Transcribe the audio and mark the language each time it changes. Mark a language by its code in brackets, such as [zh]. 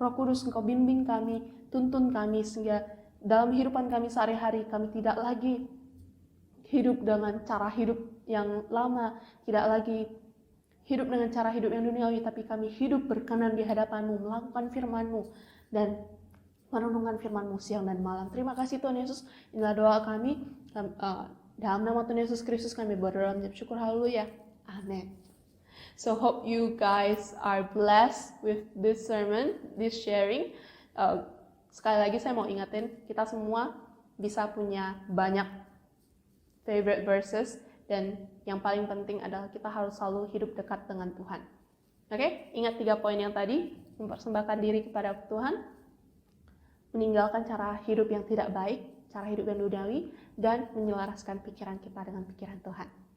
[id] Roh Kudus, Engkau bimbing kami, tuntun kami, sehingga dalam kehidupan kami sehari-hari kami tidak lagi hidup dengan cara hidup yang lama, tidak lagi hidup dengan cara hidup yang duniawi, tapi kami hidup berkenan di hadapan-Mu, melakukan firman-Mu, dan merenungkan firman-Mu siang dan malam. Terima kasih Tuhan Yesus, inilah doa kami. Dalam nama Tuhan Yesus Kristus kami berdoa dan bersyukur, haleluya, amin. [en] So hope you guys are blessed with this sermon, this sharing. [id] Sekali lagi saya mau ingatin, kita semua bisa punya banyak [en] favorite verses, [id] dan yang paling penting adalah kita harus selalu hidup dekat dengan Tuhan. Oke? Ingat 3 poin yang tadi, mempersembahkan diri kepada Tuhan, meninggalkan cara hidup yang tidak baik, cara hidup yang duniawi, dan menyelaraskan pikiran kita dengan pikiran Tuhan.